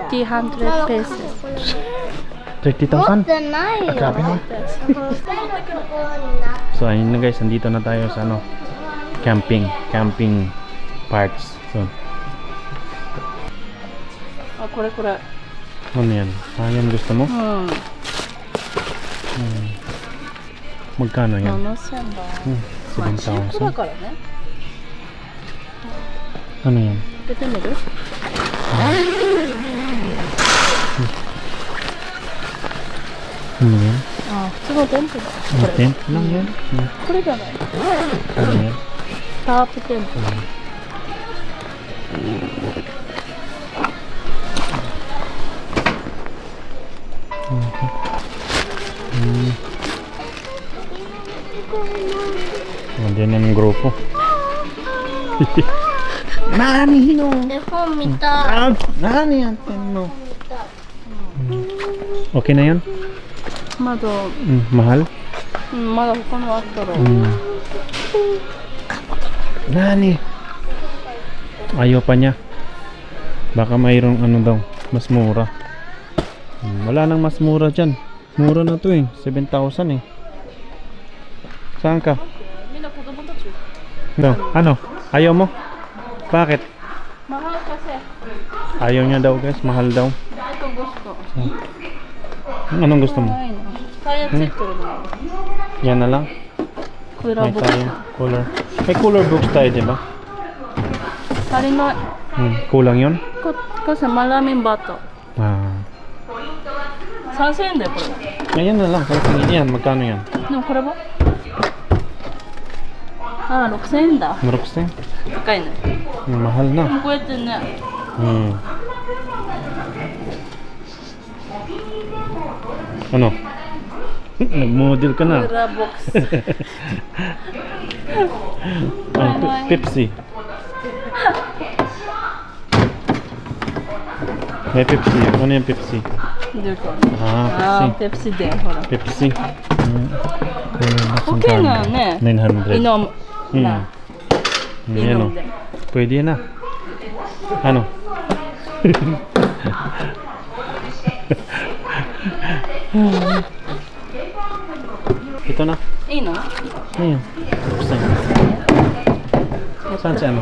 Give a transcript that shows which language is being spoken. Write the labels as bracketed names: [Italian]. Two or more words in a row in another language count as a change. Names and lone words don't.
[Japanese] 300 ペース。持 30,000? ってないよ。 [Filipino] Grabe naman. So ayun na guys, nandito na tayo sa ano, [English] camping parts. [Filipino] So [Japanese] あ、これこれ。 [Filipino] ano yan? Yan gusto mo? [Japanese] うん。 [Filipino] Magkano yan? [Japanese] 7000 だ。まあチープだ [Filipino] 7,000? [Japanese] からね。 [Filipino] Ano yan? [Japanese] 出てみる？ [Filipino] Ano yan? [Japanese] あ、普通のテントだ。これ。 [Filipino] Tent lang yan? [Japanese] これじゃない。 [Filipino] Ano yan? [Japanese] タープテント。 [Filipino] Nandiyan na ng grupo. [Japanese] Nani no? 絵本見たい。 [Filipino] Nani yan? No. Okay na yan? [Japanese] まだ、 [Filipino] mahal? [Japanese] まだ他のあったら。 Nani? [Filipino] Ayaw pa niya. Baka mayroong ano daw, mas mura. Wala nang mas mura dyan. Mura na to eh, 7,000 eh. Saan ka? [Japanese] みんな子供たち。 [Filipino] No. Ano? Ayaw mo? Bakit? Mahal kasi. Ayaw niya daw guys, mahal daw. Ito gusto. Anong gusto mo? [Japanese] ないの。タイヤついてるの。 [Filipino] Yan na lang. [Japanese] クーラー [Filipino] May [Japanese] ボックス。 [Filipino] tayo. Cooler. May [English] cooler books [Filipino] tayo, di ba? [Japanese] 足りない。 [Filipino] Kulang yun? Kasi maraming bata. Ah. [Japanese] 3000円だよこれ。 [Filipino] Ayan na lang. Yan, magkano yan? [Japanese] でもこれはああ、6000円だ。 Marokse? 高いね。 [Filipino] Mahal na. [Japanese] こうやってね。 [Filipino] Ano? Nag-model ka na. [Japanese] クーラーボックス。 [Filipino] Pepsi. May Pepsi. Ano yung Pepsi? [Japanese] 出るか。 Ah, ああ、ペプシでほら。 [Filipino] Pepsi. Okay na, ne? 900. イノム。 Hmm. Yan o. [Japanese] で。 [Filipino] Pwede na. Ano? Ito na. [Japanese] いいの？ [Filipino] Ayan. Buksan. Saan si ano?